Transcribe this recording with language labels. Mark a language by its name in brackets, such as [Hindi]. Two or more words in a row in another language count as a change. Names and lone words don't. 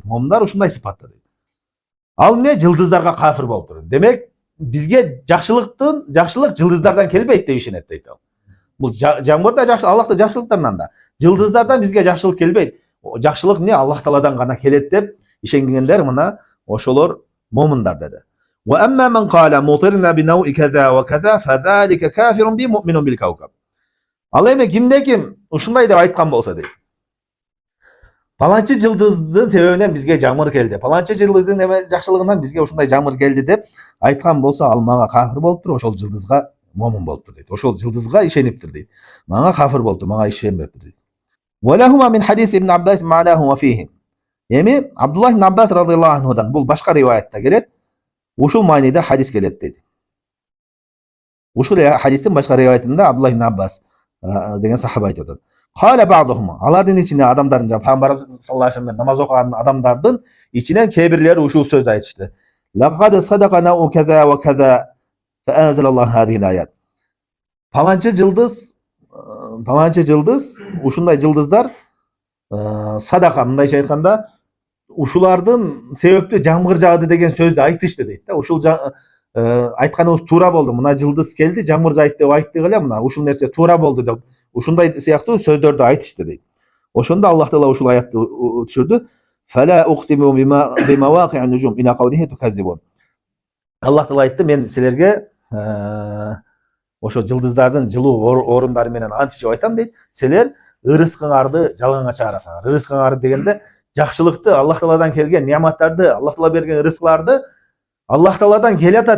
[Kyrgyz] Момундар ушундай сыпатта дейт. Ал эмне жылдыздарга кафир болуп тур. Демек бизге жакшылык жылдыздардан келбейт деп ишенет дейт ал. Бул жамгырда жакшылык Аллахтын жакшылыктарынан да. Жылдыздардан бизге жакшылык келбейт. Жакшылык эмне Аллах Тааладан гана келет деп ишенгендер мына ошолор момундар деди. [Arabic] وأما من قال مطرنا بنوء كذا وكذا فذلك كافر بي مؤمن بالكوكب. [Kyrgyz] Ал эми кимде ким ушундай деп айткан болсо дейт. Паланчы жылдыздын себебинен бизге жамгыр келди. Паланчы жылдыздын эме жакшылыгынан бизге ушундай жамгыр келди деп айткан болсо, ал мага кафир болуптур, ошол жылдызга момун болуптур дейт. Ошол жылдызга ишениптир дейт. Мага кафир болуптур, мага ишенбептир дейт. [Arabic] ولهما من حديث ابن عباس معناه وفيه. [Kyrgyz] Эми Абдуллах ибн Аббас [Arabic] رضي الله عنه [Kyrgyz] бул башка риваятта келет. Ушул мааниде хадис келет дейт. Ушул хадистин башка риваятында Абдуллах ибн Аббас деген сахаба айтып атат. [Arabic] قال بعضهم. [Kyrgyz] Алардын ичинде адамдардын, пайгамбар [Arabic] صلى الله عليه وسلم [Kyrgyz] намаз окуган адамдардын ичинен кээ-бирлери ушул сөздү айтышты. [Arabic] لقد صدق نوء كذا وكذا فأنزل الله هذه الآية. [Kyrgyz] Паланчы жылдыз, ушундай жылдыздар садака, мындайча айтканда, ушулардын себептүү жамгыр жаады деген сөздү айтышты дейт да. Ушул айтканыбыз туура болду. Мына жылдыз келди, жамгыр жайт деп айттык эле, мына ушул нерсе туура болду деп ушундай сыяктуу сөздөрдү айтышты дейт. Ошондо Аллах Таала ушул аятты түшүрдү. [Arabic] فلا أقسم بمواقع النجوم إلى قوله تكذبون. [Kyrgyz] Аллах Таала айтты, мен силерге ошо жылдыздардын жылуу орундары менен античип айтам дейт. Силер ырыскыңарды жалганга чыгарасыңар. Ырыскыңарды дегенде жакшылыкты, Аллах Тааладан келген нияматтарды, Аллах Таала берген ырыскыларды Аллах Тааладан келатат.